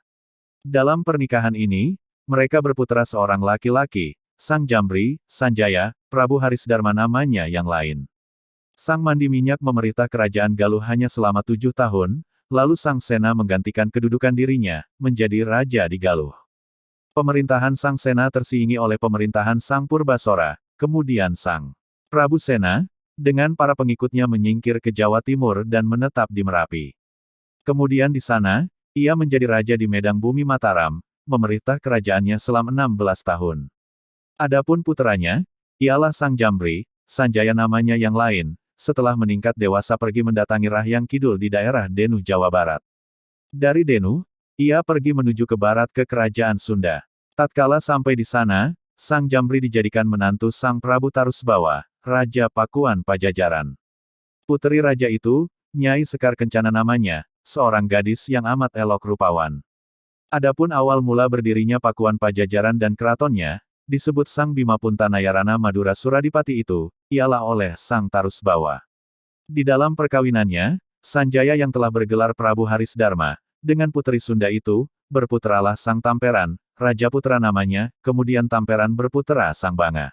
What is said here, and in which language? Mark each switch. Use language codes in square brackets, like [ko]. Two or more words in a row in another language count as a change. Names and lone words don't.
[id] Dalam pernikahan ini, mereka berputera seorang laki-laki, Sang Jambri, Sanjaya, Prabu Harisdarma namanya yang lain. Sang Mandi Minyak memerintah kerajaan Galuh hanya selama 7 tahun, lalu Sang Sena menggantikan kedudukan dirinya, menjadi raja di Galuh. Pemerintahan Sang Sena tersiingi oleh pemerintahan Sang Purbasora, kemudian Sang Prabu Sena, dengan para pengikutnya menyingkir ke Jawa Timur dan menetap di Merapi. Kemudian di sana, ia menjadi raja di Medang Bumi Mataram, memerintah kerajaannya selama 16 tahun. Adapun puteranya, ialah Sang Jambri, Sanjaya namanya yang lain, setelah meningkat dewasa pergi mendatangi Rahyang Kidul di daerah Denu Jawa Barat. Dari Denu, ia pergi menuju ke barat ke kerajaan Sunda. Tatkala sampai di sana, Sang Jambri dijadikan menantu Sang Prabu Tarusbawa, Raja Pakuan Pajajaran. Puteri raja itu, Nyai Sekar Kencana namanya, seorang gadis yang amat elok rupawan. Adapun awal mula berdirinya Pakuan Pajajaran dan keratonnya, disebut Sang Bima Puntanayarana Madura Suradipati itu, ialah oleh Sang Tarusbawa. Di dalam perkawinannya, Sanjaya yang telah bergelar Prabu Harisdarma, dengan puteri Sunda itu, berputeralah Sang Tamperan, Rajaputra namanya, kemudian Tamperan berputera Sang Banga.